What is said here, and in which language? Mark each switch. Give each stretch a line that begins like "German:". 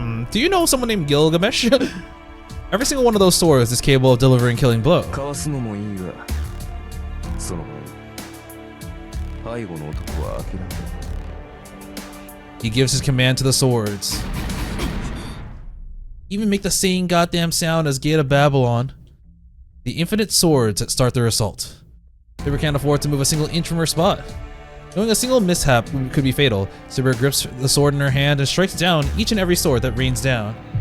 English: Do you know someone named Gilgamesh? Every single one of those swords is capable of delivering killing blow.
Japanese: かわすのもいいが、その背後の男は諦めろ。
English: He gives his command to the swords. Even make the same goddamn sound as Gate of Babylon. The infinite swords that start their assault. Saber can't afford to move a single inch from her spot. Knowing a single mishap could be fatal, Saber grips the sword in her hand and strikes down each and every sword that rains down.